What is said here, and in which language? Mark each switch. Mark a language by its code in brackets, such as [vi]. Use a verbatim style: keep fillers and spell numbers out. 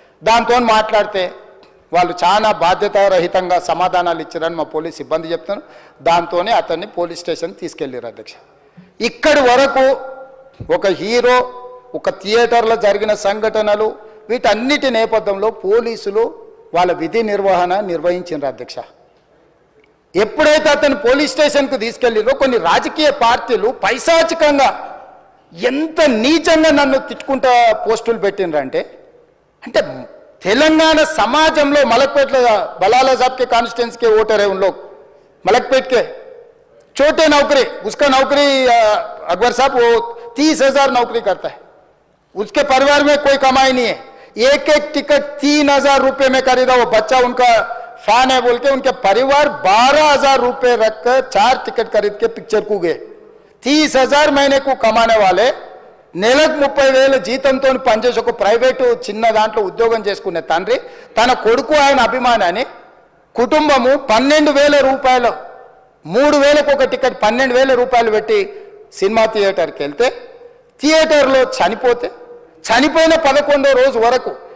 [te] దాంతో మాట్లాడితే వాళ్ళు చాలా బాధ్యతారహితంగా సమాధానాలు ఇచ్చారని మా పోలీస్ సిబ్బంది చెప్తాను. దాంతోనే అతన్ని పోలీస్ స్టేషన్ తీసుకెళ్ళారు అధ్యక్ష. ఇక్కడి వరకు ఒక హీరో, ఒక థియేటర్లో జరిగిన సంఘటనలు, వీటన్నిటి నేపథ్యంలో పోలీసులు వాళ్ళ విధి నిర్వహణ నిర్వహించారు అధ్యక్ష. ఎప్పుడైతే అతను పోలీస్ స్టేషన్కు తీసుకెళ్ళిందో కొన్ని రాజకీయ పార్టీలు పైశాచికంగా ఎంత నీచంగా నన్ను తిట్టుకుంటా పోస్టులు పెట్టినరంటే, అంటే తెలంగాణ సమాజంలో [hi] మలక్పేట బలాలా సాబ్కే కాన్స్టిట్యున్సీ కే ఓటర్ है उन लोग, मलकपेट के छोटे नौकरी, उसका नौकरी अकबर साहब वो तीस हजार नौकरी करता है, उसके परिवार में कोई कमाई नहीं है, एक एक टिकट तीन हजार रुपये में खरीदा, वो बच्चा उनका फैन है बोल के उनके परिवार बारह हजार रुपये रखकर चार टिकट खरीद के पिक्चर को गए. तीस हजार महीने को कमाने वाले [te] నెలకు ముప్పై వేల జీతంతో పనిచేసి ఒక ప్రైవేటు చిన్న దాంట్లో ఉద్యోగం చేసుకునే తండ్రి తన కొడుకు ఆయన అభిమానాన్ని కుటుంబము పన్నెండు వేల రూపాయలు మూడు వేలకు ఒక టికెట్ పన్నెండు వేల రూపాయలు పెట్టి సినిమా థియేటర్కి వెళ్తే థియేటర్లో చనిపోతే చనిపోయిన పదకొండో రోజు వరకు